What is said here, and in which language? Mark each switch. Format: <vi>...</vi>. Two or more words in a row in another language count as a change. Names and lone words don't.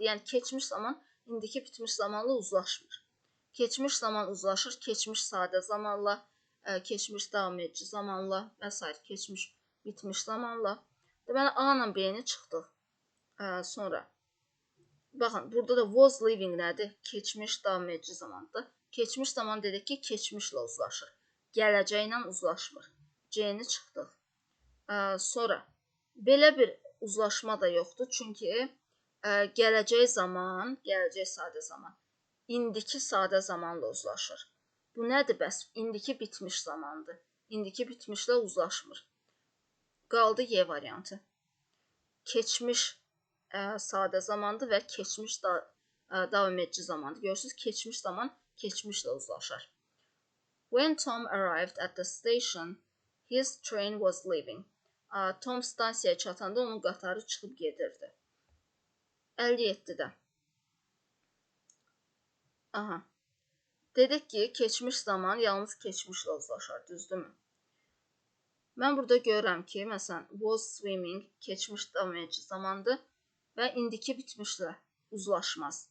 <az>Yəni, keçmiş zaman indiki bitmiş zamanla uzlaşmır. Keçmiş zaman uzlaşır, keçmiş sadə zamanla, keçmiş davam edici zamanla və s. keçmiş bitmiş zamanla. Deməli, A ilə B-ni çıxdıq. Sonra, baxın, burada da</az> <en>was living</en> <az>nədir? Keçmiş davam edici zamandır. Keçmiş zaman dedik ki, keçmişlə uzlaşır. Gələcəklə uzlaşmır. C-ni çıxdıq. Sonra, belə bir uzlaşma da yoxdur. Çünki gələcək zaman, gələcək sadə zaman, indiki sadə zamanla uzlaşır. Bu nədir bəs? İndiki bitmiş zamandır. İndiki bitmişlə uzlaşmır. Qaldı Y variantı. Keçmiş sadə zamandır və keçmiş davam edici zamandır. Görürsünüz, keçmiş zaman keçmişlə uzlaşır.</az> <en>When Tom arrived at the station, his train was leaving.</en> <az>Tom stansiyaya çatanda onun qatarı çıxıb gedirdi. 57-də. Aha. Dedik ki, keçmiş zaman yalnız keçmişlə uzlaşar, düzdürmü? Mən burada görürəm ki, məsələn,</az> <en>was swimming</en> <az>keçmiş davam edici zamandır və indiki bitmişlə uzlaşmaz.</az>